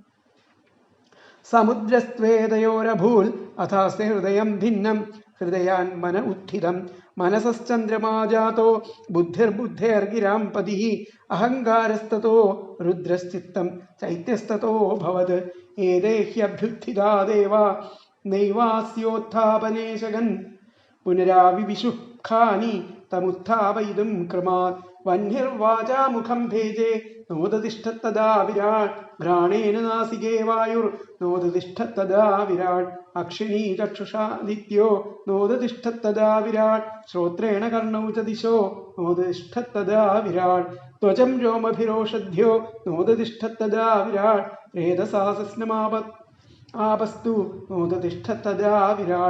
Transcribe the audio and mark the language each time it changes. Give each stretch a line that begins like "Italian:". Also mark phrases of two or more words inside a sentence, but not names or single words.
Sanskrit: समुद्रस्त्वेदयोरभूल् अथास्य हृदयं भिन्नं हृदयान्मन उत्थितं मनसश्चन्द्रमा जातो बुद्धिर्बुद्धेर्गिरां पदिः अहङ्कारस्ततो रुद्रश्चित्तं चैत्यस्ततोऽभवत् एदेह्यभ्युत्थिता देवा नैवास्योत्थापने शगन् पुनराविविशुः खानि तमुत्थापयितुं क्रमात् വഹ്നിർവാചാമുഖം ഭേജേ നോദതിഷ്ഠത്തദാ വിരാട് ഘ്രാണേന നാസികേ വായുർ നോദതിഷ്ഠത്തദാ വിരാട് അക്ഷിണീ ചക്ഷുഷാദിത്യോ നോദതിഷ്ഠത്തദാ വിരാട് ശ്രോത്രേണ കർണൗ ച ദിശോ നോദതിഷ്ഠത്തദാ വിരാട് ത്വചം രോമഭിരോഷധ്യോ നോദതിഷ്ഠത്തദാ വിരാട് രേതസാ ആപസ്തു നോദതിഷ്ഠത്തദാ വിരാട്